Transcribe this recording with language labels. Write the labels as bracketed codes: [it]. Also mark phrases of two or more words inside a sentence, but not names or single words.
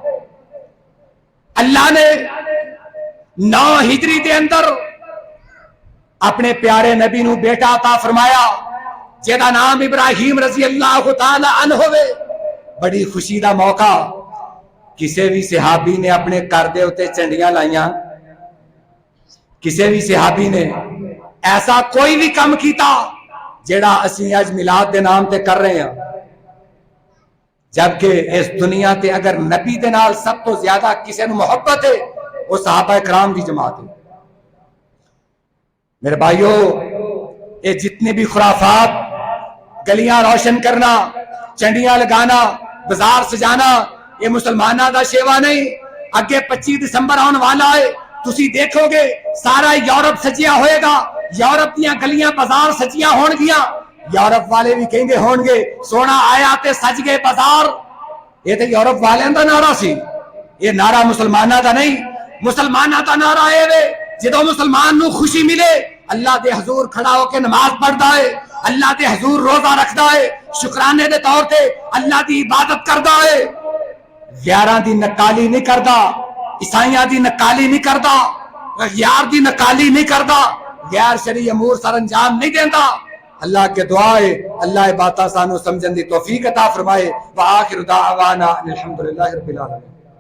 [pa] اللہ نے 9 ہجری دے اندر اپنے پیارے نبی نو بیٹا عطا فرمایا جہدا نام ابراہیم رضی اللہ تعالی عنہ ہوئے۔ بڑی خوشی دا موقع، کسے بھی صحابی نے اپنے گھر دے اوتے چنڈیاں لائیاں؟ کسے بھی صحابی نے ایسا کوئی بھی کم کیتا جیڑا اسی اج میلاد دے نام تے کر رہے ہیں؟ جبکہ اس دنیا تے اگر نبی دے نال سب تو زیادہ کسے نو محبت ہے وہ صحابہ کرام دی جماعت ہے۔ میرے بھائیو، یہ جتنے بھی خرافات، گلیاں روشن کرنا، چنڈیاں لگانا، بازار سجانا، یہ مسلمانہ دا شیوا نہیں۔ اگے 25 دسمبر آن والا ہے، تسی دیکھو گے سارا یورپ سجیا ہوئے گا، یورپ دیاں گلیاں بازار سجیاں ہون گیاں، یورپ والے بھی کہیں گے ہون گے سونا آیا تے سج گئے بازار۔ یہ تے یورپ والے دا نعرہ سی، یہ نعرہ مسلمانہ دا نہیں۔ مسلمانہ دا نعرہ اے وے جدو مسلمان نو خوشی ملے اللہ دے حضور کھڑا ہو کے نماز پڑھدا ہے، اللہ دے حضور روزہ رکھدا ہے، شکرانے دے طور تے اللہ دی عبادت کردا ہے، غیراں دی نکالی نہیں کردا، عیسائیاں دی نکالی نہیں کردا، غیار دی نکالی نہیں کردا، غیر شرعی امور سر انجام نہیں دیندا۔ اللہ کے دعا ہے اللہ باتاں سانو سمجھن دی توفیق عطا فرمائے۔ [ar] وآخر دعوانا الحمدللہ رب العالمین۔